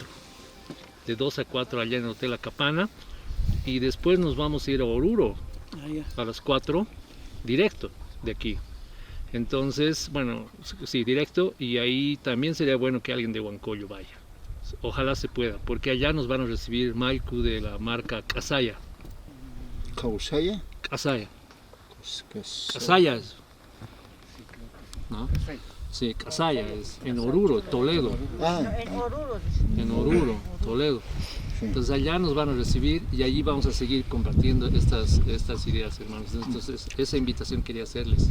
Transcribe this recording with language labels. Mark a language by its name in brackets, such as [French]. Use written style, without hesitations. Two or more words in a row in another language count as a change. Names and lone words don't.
[Spanish] De 2 a 4 allá en el Hotel Acapana. Y después nos vamos a ir a Oruro a las 4, directo de aquí. Entonces, bueno, sí, directo, y ahí también sería bueno que alguien de Huancoyo vaya. Ojalá se pueda, porque allá nos van a recibir Maiku de la marca Casaya. ¿Causaya? Casaya. Casaya es. ¿No? Sí, Casaya es en Oruro, Toledo. En Oruro. En Oruro, Toledo. Entonces allá nos van a recibir y allí vamos a seguir compartiendo estas ideas, hermanos. Entonces esa invitación quería hacerles.